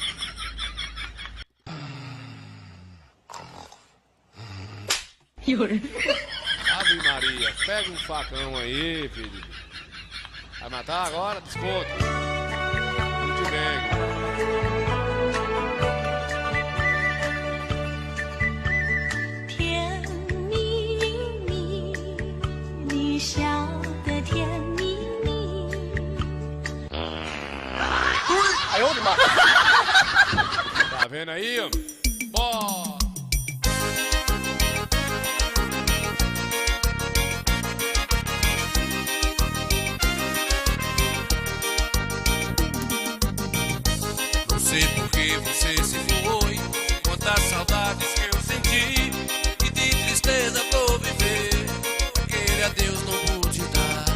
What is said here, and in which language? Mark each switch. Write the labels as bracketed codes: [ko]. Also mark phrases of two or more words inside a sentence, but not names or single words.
[pt] Ave Maria, pega um facão aí, filho. Vai matar agora? Desconto. Muito bem. [zh] 甜蜜蜜，你笑得甜蜜蜜。哎呦我的妈！ [pt] Tá vendo aí, ó? Bora! Não sei por que você se foi, quantas saudades que eu senti, e de tristeza vou viver, aquele adeus não pude dar.